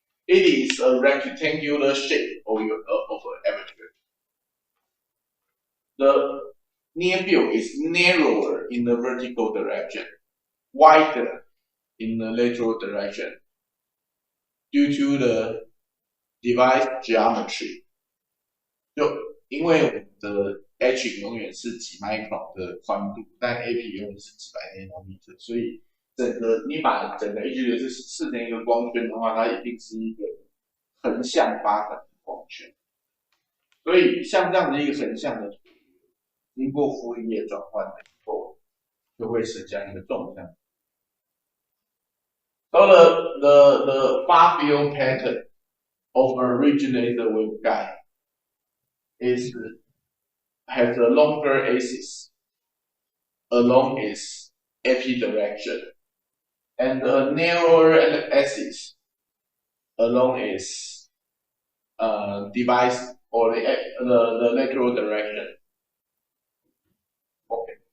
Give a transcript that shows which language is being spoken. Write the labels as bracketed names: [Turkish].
[English] It is a rectangular shape of an aperture. The near field is narrower in the vertical direction, wider in the lateral direction, due to the device geometry. [Chinese] 就因为我们的 H 永远是几 micron 的宽度，但 AP 永远是几百 nanometer， 所以你把整个 H 的是视成一个光圈的话，它一定是一个横向发展的光圈。所以像这样的一个横向的图，经过傅里叶转换以后，就会是这样一个纵向。 [English] So the far field pattern of a originator waveguide has a longer axis along its AP direction and a narrower axis along its device or the lateral direction. Okay.